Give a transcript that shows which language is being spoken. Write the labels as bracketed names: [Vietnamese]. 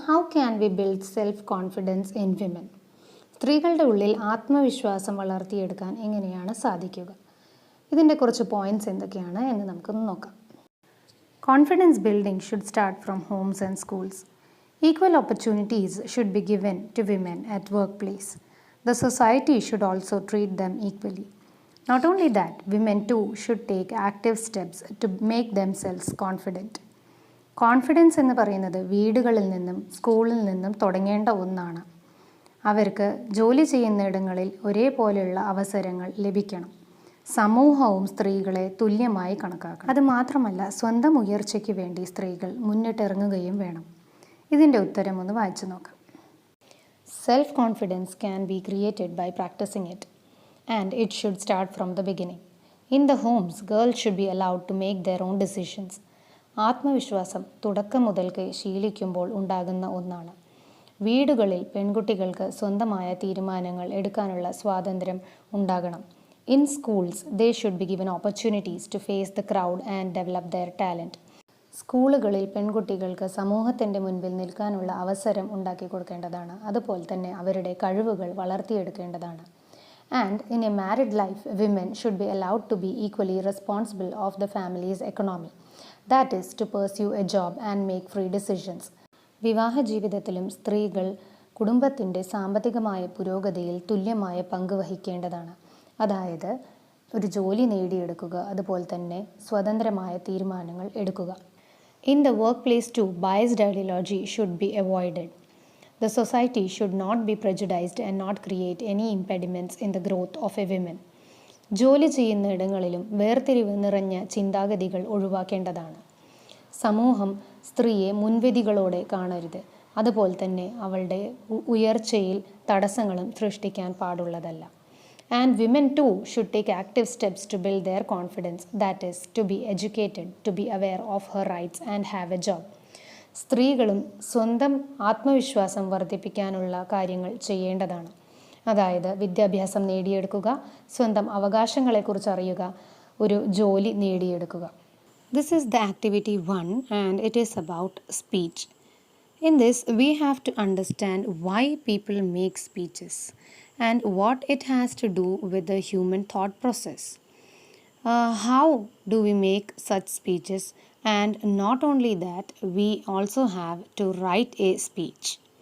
[English] How can we build self confidence in women? [Malayalam] സ്ത്രീകളുടെ ഉള്ളിൽ ആത്മവിശ്വാസം വളർത്തിയെടുക്കാൻ എങ്ങനെയാണ് സാധിക്കുക? ഇതിൻ്റെ കുറച്ച് പോയിൻറ്റ്സ് എന്തൊക്കെയാണ് എന്ന് നമുക്കൊന്ന് നോക്കാം. [English] Confidence building should start from homes and schools. Equal opportunities should be given to women at work place. The society should also treat them equally. Not only that, women too should take active steps to make themselves confident. [Malayalam] Confidence എന്ന് പറയുന്നത് വീടുകളിൽ നിന്നും സ്കൂളിൽ നിന്നും തുടങ്ങേണ്ട ഒന്നാണ്. അവർക്ക് ജോലി ചെയ്യുന്നിടങ്ങളിൽ ഒരേപോലെയുള്ള അവസരങ്ങൾ ലഭിക്കണം. സമൂഹവും സ്ത്രീകളെ തുല്യമായി കണക്കാക്കണം. അതുമാത്രമല്ല, സ്വന്തം ഉയർച്ചയ്ക്ക് വേണ്ടി സ്ത്രീകൾ മുന്നിട്ടിറങ്ങുകയും വേണം. ഇതിൻ്റെ ഉത്തരം ഒന്ന് വായിച്ചു നോക്കാം. [English] Self confidence can be created by practising it. And it should start from the beginning. In the homes, girls should be allowed to make their own decisions. [Malayalam] ആത്മവിശ്വാസം തുടക്കം മുതൽക്ക് ശീലിക്കുമ്പോൾ ഉണ്ടാകുന്ന ഒന്നാണ്. വീടുകളിൽ പെൺകുട്ടികൾക്ക് സ്വന്തമായ തീരുമാനങ്ങൾ എടുക്കാനുള്ള സ്വാതന്ത്ര്യം ഉണ്ടാകണം. [English] In schools, they should be given opportunities to face the crowd and develop their talent. [Malayalam] സ്കൂളുകളിൽ പെൺകുട്ടികൾക്ക് സമൂഹത്തിൻ്റെ മുൻപിൽ നിൽക്കാനുള്ള അവസരം ഉണ്ടാക്കി കൊടുക്കേണ്ടതാണ്. അതുപോലെ തന്നെ അവരുടെ കഴിവുകൾ വളർത്തിയെടുക്കേണ്ടതാണ്. [English] And in a married life, women should be allowed to be equally responsible of the family's economy. That is, to pursue a job and make free decisions. [Malayalam] വിവാഹ ജീവിതത്തിലും സ്ത്രീകൾ കുടുംബത്തിൻ്റെ സാമ്പത്തികമായ പുരോഗതിയിൽ തുല്യമായ പങ്ക് വഹിക്കേണ്ടതാണ്. അതായത് ഒരു ജോലി നേടിയെടുക്കുക, അതുപോലെ തന്നെ സ്വതന്ത്രമായ തീരുമാനങ്ങൾ എടുക്കുക. [English] In the workplace too, biased ideology should be avoided. The society should not be prejudiced and not create any impediments in the growth of a woman. [Malayalam] ജോലി ചെയ്യുന്ന ഇടങ്ങളിലും വേർതിരിവ് നിറഞ്ഞ ചിന്താഗതികൾ ഒഴിവാക്കേണ്ടതാണ്. സമൂഹം സ്ത്രീയെ മുൻവിധികളോടെ കാണരുത്. അതുപോലെ തന്നെ അവളുടെ ഉയർച്ചയിൽ തടസ്സങ്ങളും സൃഷ്ടിക്കാൻ പാടുള്ളതല്ല. [English] And women too should take active steps to build their confidence, that is, to be educated, to be aware of her rights and have a job. [Malayalam] സ്ത്രീകളും സ്വന്തം ആത്മവിശ്വാസം വർദ്ധിപ്പിക്കാനുള്ള കാര്യങ്ങൾ ചെയ്യേണ്ടതാണ്. അതായത് വിദ്യാഭ്യാസം നേടിയെടുക്കുക, സ്വന്തം അവകാശങ്ങളെക്കുറിച്ച് അറിയുക, ഒരു ജോലി നേടിയെടുക്കുക. [English] This is the activity 1 and it is about speech. In this, we have to understand why people make speeches and what it has to do with the human thought process. How do we make such speeches? And not only that, we also have to write a speech.